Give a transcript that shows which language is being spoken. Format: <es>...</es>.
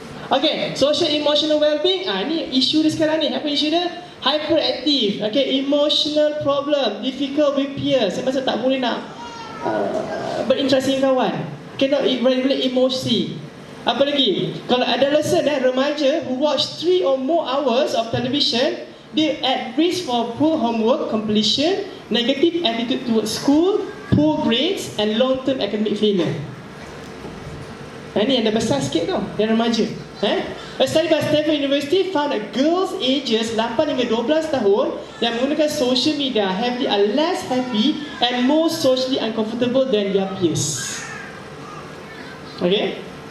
<en>Okay, social emotional well-being.</en> <ms>Ni isu dia sekarang ni. Apa isu dia?</ms> <en>Hyperactive. Okay, emotional problem, difficult with peers.</en> <ms>Sebab tak boleh nak berinteraksi dengan kawan.</ms> <en>Cannot regulate</en> <ms>emosi. Apa lagi?</ms> <en>Kalau adolescent, remaja who watch 3 or more hours of television, they at risk for poor homework completion, negative attitude towards school, poor grades and long-term academic failure.</en> <ms>Ini yang dah besar sikit tau, yang remaja.</ms> <en>A study by Stanford University found that girls ages 8</en> <ms>hingga 12 tahun yang menggunakan</ms> <en>social media heavily are less happy and more socially uncomfortable than their peers. Okay?</en>